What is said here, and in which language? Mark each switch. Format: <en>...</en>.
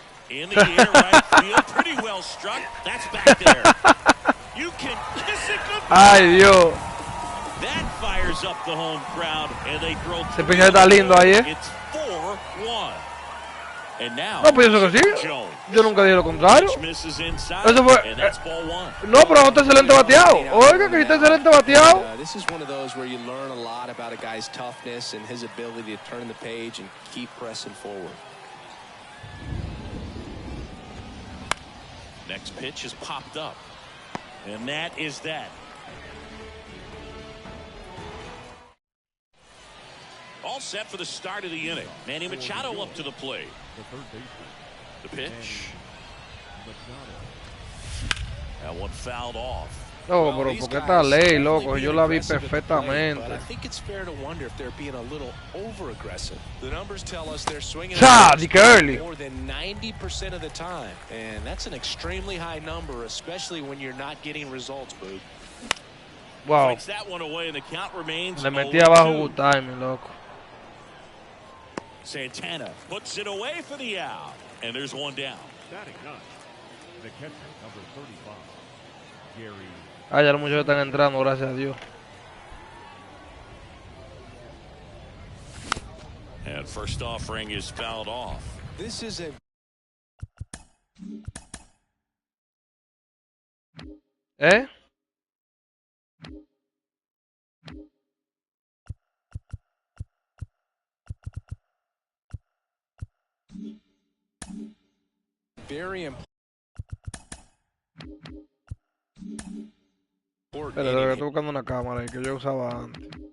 <en>In the air, right field, pretty well struck. That's back there. You can kiss it goodbye.</en> <es>Ay, Dios.</es> <en>That fires up the home crowd, and they throw.</en> <es>Ese picheo está lindo ahí,</es> <en>It's 4-1. And now,</en> <es>no, pues yo sé que sí. Yo nunca dije lo contrario. Eso fue. No, pero está excelente bateado. Oiga, que está excelente bateado.</es> <en>This is one of those where you learn a lot about a guy's toughness and his ability to turn the page and keep pressing forward. Next pitch is popped up. And that is that. All set for the start of the inning. Manny Machado up to the plate. The pitch. That one fouled off.</en> <es>No, pero ¿por qué esta ley, loco? Yo la vi perfectamente.</es> <en>I think it's fair to wonder if they're being a little over-aggressive. The numbers tell us they're swinging more than 90% of the time, and that's an extremely high number, especially when you're not getting results, Boog. Wow. That one away, and the count remains.</en> <es>Le metí abajo</es> <en>good timing,</en> <es>loco.</es> <en>Santana puts it away for the out, and there's one down. Batting ninth, the catcher, number 35, Gary.</en> <es>Ah, ya los muchachos están entrando, gracias a Dios.</es> <en>And first offering is fouled off. This is a very important.</en> <es>Espera, estoy buscando una cámara ahí que yo usaba antes.</es>